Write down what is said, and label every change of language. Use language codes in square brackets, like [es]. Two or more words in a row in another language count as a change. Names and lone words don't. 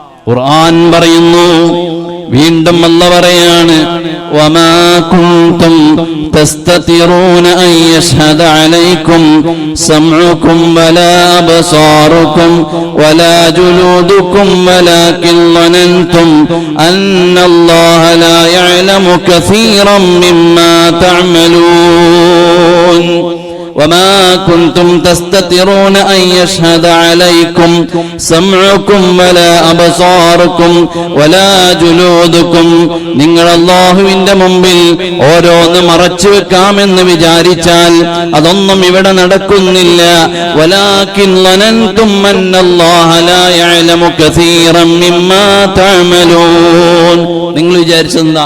[ml] ഖുർആൻ പറയുന്നു, വീണ്ടും അല്ലാഹു പറയാണ് [ar] وما كنتم تستترون أن يشهد عليكم سمعكم ولا أبصاركم ولا جلودكم ولكن ظننتم أن الله لا يعلم كثيرا مما തഅമലൂൻ وما كنتم تستترون أن يشهد عليكم سمعكم ولا أبصاركم ولا جلودكم [ml] നിങ്ങൾ അല്ലാഹുവിന്റെ മുമ്പിൽ ഓരോന്ന് മറച്ചു വെക്കാമെന്ന് വിചാരിച്ചാൽ അതൊന്നും ഇവിടെ നടക്കുന്നില്ല. [ar] ولكن ظننتم أن الله لا يعلم كثيرا مما تعملون. [ml] നിങ്ങൾ വിചാരിച്ചെന്താ?